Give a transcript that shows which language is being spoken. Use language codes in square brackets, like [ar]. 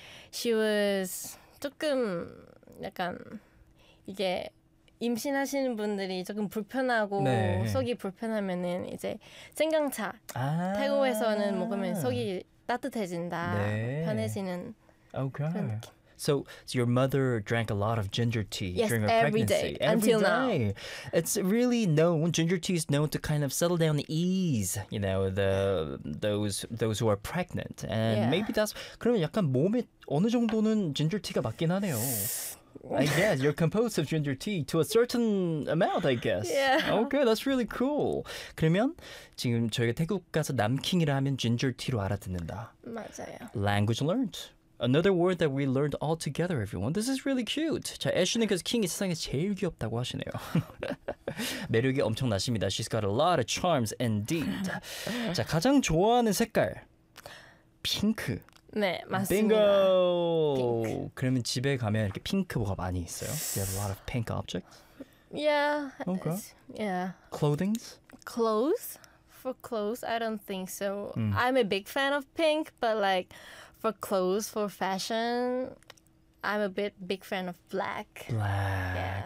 [en] she was [ko] 조금 약간 이게 임신하시는 분들이 조금 불편하고 네. 속이 불편하면은 이제 생강차 태국에서는 먹으면 속이 따뜻해진다 네. 편해지는 [en] okay. [ko] 그런 느낌. [en] So, your mother drank a lot of ginger tea yes, during her every pregnancy. Day, every until day. Now. It's really known, ginger tea is known to kind of settle down the ease, you know, those who are pregnant. And yeah. maybe that's, [ko] 그러면 약간 몸에 어느 정도는 ginger tea가 맞긴 하네요. [en] I guess you're composed of ginger tea to a certain amount, I guess. Yeah. Okay, that's really cool. [ko] 그러면 지금 저희가 태국 가서 남킹이라 하면 ginger tea로 알아듣는다. 맞아요. [en] Language learned. Another word that we learned all together, everyone. This is really cute. [ko] 자, 애쉬님께서 킹이 세상에 제일 귀엽다고 하시네요. 매력이 엄청나십니다. [en] She's got a lot of charms indeed. [ko] 자, 가장 좋아하는 색깔. 핑크. 네, 맞습니다. Bingo! 핑크. 그러면 집에 가면 이렇게 핑크 뭐가 많이 있어요? [en] Do you have a lot of pink objects? Yeah. Okay. Yeah. Clothings? Clothes? For clothes, I don't think so. Mm. I'm a big fan of pink, but like... For clothes, for fashion, I'm a big fan of black. Black,